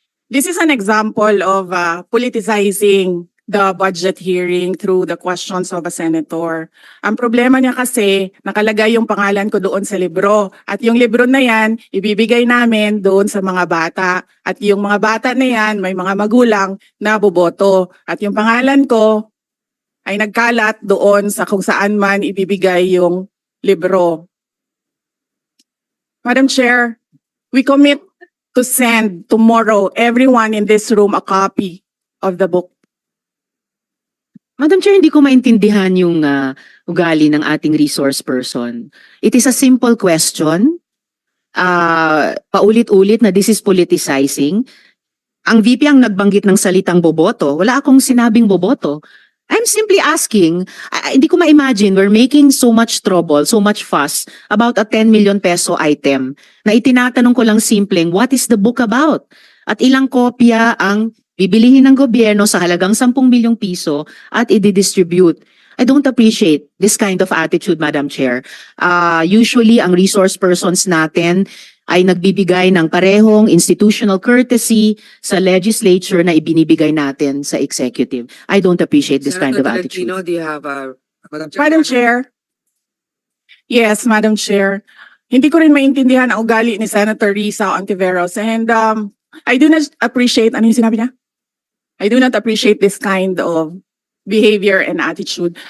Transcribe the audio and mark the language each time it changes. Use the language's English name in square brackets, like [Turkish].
[English] This is an example of politicizing the budget hearing through the questions of a senator. [Filipino] Ang problema niya kasi, nakalagay yung pangalan ko doon sa libro. At yung libro na yan, ibibigay namin doon sa mga bata. At yung mga bata na yan, may mga magulang na boboto. At yung pangalan ko ay nagkalat doon sa kung saan man ibibigay yung libro. [English] Madam Chair, we commit to send tomorrow everyone in this room a copy of the book. [Filipino] Madam Chair, hindi ko maintindihan yung ugali ng ating resource person. [English] It is a simple question. [Filipino] Paulit-ulit na [English] this is politicizing. [Filipino] Ang VP ang nagbanggit ng salitang boboto. Wala akong sinabing boboto. [English] I'm simply asking, [Filipino] hindi ko ma-imagine [English] we're making so much trouble, so much fuss about a 10 million peso item [Filipino] na itinatanong ko lang simpleng, [English] what is the book about? [Filipino] At ilang kopya ang bibilihin ng gobyerno sa halagang 10 milyong piso at i-distribute. [English] I don't appreciate this kind of attitude, Madam Chair. [Filipino] Usually, ang resource persons natin ay nagbibigay ng parehong institutional courtesy sa legislature na ibinibigay natin sa executive. [English] I don't appreciate this kind of Senator attitude. Tolentino, do you have Madam Chair. Yes, Madam Chair. [Filipino] Hindi ko rin maintindihan ang ugali ni Senator Risa Ontiveros. [English] And I do not appreciate, [Filipino] ano yung sinabi niya? [English] I do not appreciate this kind of behavior and attitude.